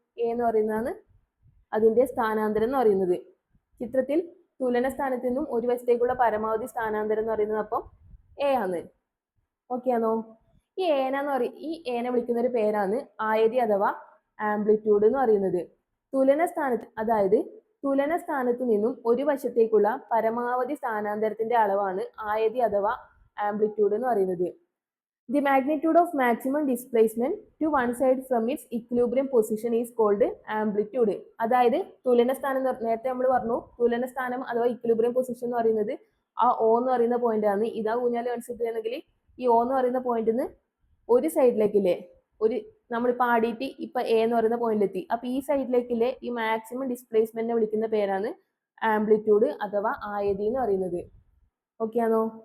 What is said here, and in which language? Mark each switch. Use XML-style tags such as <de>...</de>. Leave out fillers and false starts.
<ml>A എന്ന് പറയുന്നതാണ് അതിന്റെ സ്ഥാനാന്തരം എന്ന് പറയുന്നത്. ചിത്രത്തിൽ തുലന സ്ഥാനത്ത് നിന്നും ഒരു വശത്തേക്കുള്ള പരമാവധി സ്ഥാനാന്തരം എന്ന് പറയുന്നത് അപ്പം എ ആണ്. ഓക്കെ ആണോ? ഈ ഏനെ വിളിക്കുന്ന ഒരു പേരാണ് ആയതി അഥവാ ആംപ്ലിറ്റ്യൂഡ് എന്ന് പറയുന്നത്. അതായത് തുലന സ്ഥാനത്ത് നിന്നും ഒരു വശത്തേക്കുള്ള പരമാവധി സ്ഥാനാന്തരത്തിന്റെ അളവാണ് ആയതി അഥവാ ആംപ്ലിറ്റ്യൂഡ് എന്ന് പറയുന്നത്.</ml> <en>The magnitude of maximum displacement to one side from its equilibrium position is called amplitude.</en> <ml>അതായത് തുലനസ്ഥാനം നേരത്തെ നമ്മൾ പറഞ്ഞു തുലനസ്ഥാനം അഥവാ ഇക്വിലിബ്രിയം പൊസിഷൻ എന്ന് പറയുന്നത് ആ ഓ എന്ന് പറയുന്ന പോയിന്റ് ആണ്. ഇതാ ഊഞ്ഞാല് കാണിച്ചിട്ടുണ്ടെങ്കിൽ ഈ ഓ എന്ന് പറയുന്ന പോയിന്റിൽ നിന്ന് ഒരു സൈഡിലേക്കില്ലേ നമ്മളിപ്പോൾ ആടിയിട്ട് ഇപ്പൊ എ എന്ന് പറയുന്ന പോയിന്റിലെത്തി. അപ്പൊ ഈ സൈഡിലേക്കില്ലേ ഈ മാക്സിമം ഡിസ്പ്ലേസ്മെന്റിനെ വിളിക്കുന്ന പേരാണ് ആംപ്ലിറ്റ്യൂഡ് അഥവാ ആയതി എന്ന് പറയുന്നത്. ഓക്കെ ആണോ?</ml>